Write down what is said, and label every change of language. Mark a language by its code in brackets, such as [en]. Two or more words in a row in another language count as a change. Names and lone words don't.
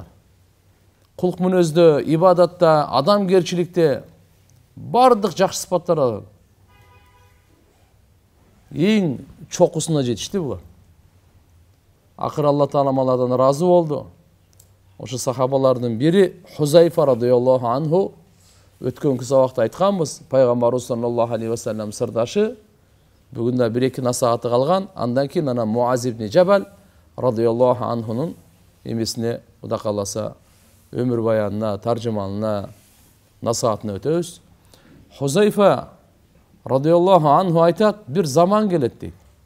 [ky] Кулк мүнөздө, ибадатта, адамгерчиликте бардык жакшы сыпаттар алып эң чокусуна жетишти булар. Акыры Алла Таала алардан ыраазы болду. Ошо сахабалардын бири Хузайфа [ar] رضي الله عنه [ky] өткөнкү сабакта айтканбыз, пайгамбарыбыз [ar] صلى الله عليه وسلم [ky] сырдашы. Бүгүн да 1-2 насааты калган. Андан кийин ана Муаз ибн Жабал [ar] رضي الله عنه [ky] эмесине Кудай кааласа өмүр баянына, таржымалына, насаатына өтөбүз. Хузайфа [ar] رضي الله عنه [ky] айтат: бир заман келет дейт.